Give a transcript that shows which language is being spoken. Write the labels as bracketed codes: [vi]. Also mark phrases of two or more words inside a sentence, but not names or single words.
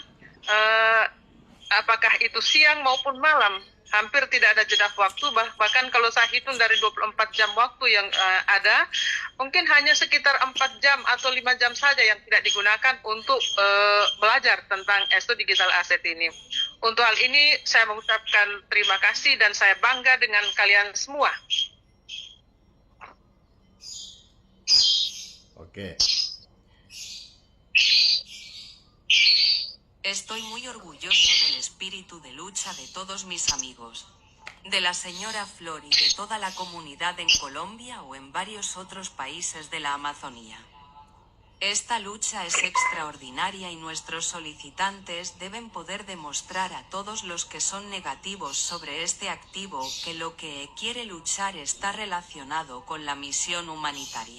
[id] apakah itu siang maupun malam, hampir tidak ada jeda waktu, bahkan kalau saya hitung dari 24 jam waktu yang ada, mungkin hanya sekitar 4 jam atau 5 jam saja yang tidak digunakan untuk belajar tentang digital asset ini. Untuk hal ini saya mengucapkan terima kasih dan saya bangga dengan kalian semua. Oke. [es] Estoy muy orgulloso del espíritu de lucha de todos mis amigos, de la señora Flor y de toda la comunidad en Colombia o en varios otros países de la Amazonía. Esta lucha es extraordinaria y nuestros solicitantes deben poder demostrar a todos los que son negativos sobre este activo que lo que quiere luchar está relacionado con la misión humanitaria.